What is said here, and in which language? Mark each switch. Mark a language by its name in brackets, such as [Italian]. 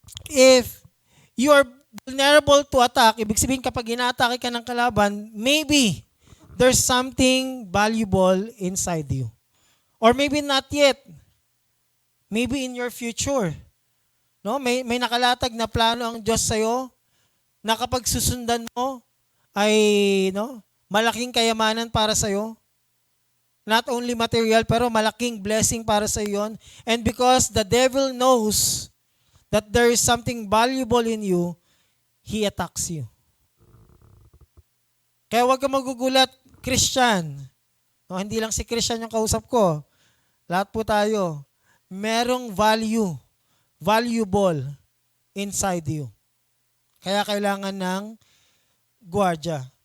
[English] If you are vulnerable to attack, [Filipino] ibig sabihin kapag ina-atake ka ng kalaban, [English] maybe there's something valuable inside you. Or maybe not yet. Maybe in your future. [Filipino] No, may nakalatag na plano ang Diyos sa iyo na kapag susundan mo ay malaking kayamanan para sa iyo. [English] Not only material [Filipino] pero malaking blessing para sa iyo 'yon. [English] And because the devil knows that there is something valuable in you, he attacks you. [Filipino] Kaya huwag ka magugulat, Christian. No, hindi lang si Christian yung kausap ko. Lahat po tayo. Merong [English] valuable inside you. [Filipino] Kaya kailangan ng gwardiya.